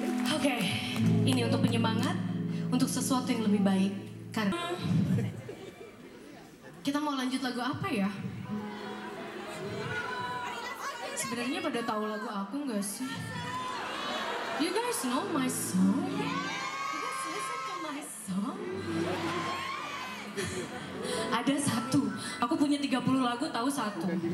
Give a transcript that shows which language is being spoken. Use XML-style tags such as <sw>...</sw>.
<id>Oke, ini untuk penyemangat, untuk sesuatu yang lebih baik. Karena kita mau lanjut lagu apa ya? Sebenarnya pada tahu lagu aku nggak sih?</id> <en>You guys know my song? You guys listen to my song?</en> <id>Ada satu, aku punya 30 lagu, tahu satu.</id>